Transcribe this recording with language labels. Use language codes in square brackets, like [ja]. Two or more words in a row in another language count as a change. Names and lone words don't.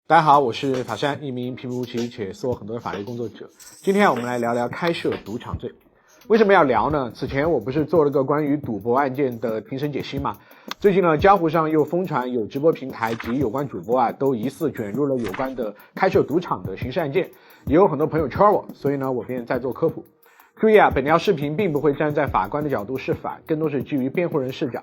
[zh] 大家好，我是法善，一名平平无奇且做很多的法律工作者。今天我们来聊聊開設賭場罪。為什麼要聊呢？此前我不是做了個關於賭博案件的庭審解析嗎？最近呢，江湖上又瘋傳有直播平台及有關主播都疑似捲入了有關的開設賭場的刑事案件，也有很多朋友圈我，所以呢，我便再做科普。注意本條視頻並不會站在法官的角度釋法，更多是基於辯護人視角。